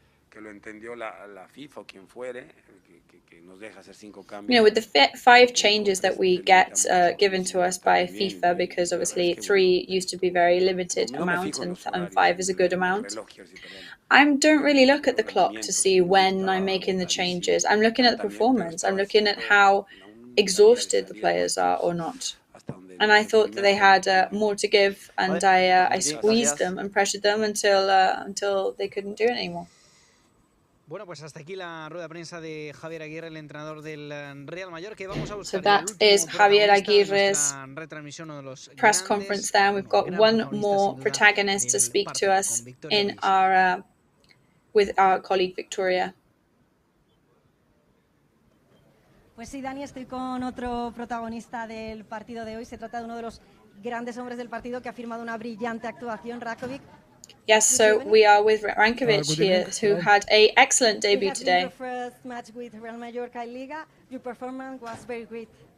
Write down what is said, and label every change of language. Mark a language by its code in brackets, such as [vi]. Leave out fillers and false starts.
[es] que lo entendió la FIFA o quien fuere, que nos deja hacer 5 cambios. [en] You know, with the 5 changes that we get given to us by FIFA, because obviously 3 used to be very limited amount and 5 is a good amount. I don't really look at the clock to see when I'm making the changes. I'm looking at the performance. I'm looking at how exhausted the players are or not. And I thought that they had more to give, and I squeezed them and pressured them until they couldn't do it anymore. [es] Bueno, pues hasta aquí la rueda de prensa de Javier Aguirre, el entrenador del Real Mallorca. Vamos a buscar [en] So that is Javier Aguirre's press conference there. We've got one more protagonist to speak to us in our with our colleague Victoria. [es] Pues sí, Dani, estoy con otro protagonista del partido de hoy. Se trata de uno de los grandes hombres del partido que ha firmado una brillante actuación, Rakovic. [en] Yes, so we are with Rankovic here, who had an excellent debut today. Your first match with Real Mallorca in Liga, your performance was very great.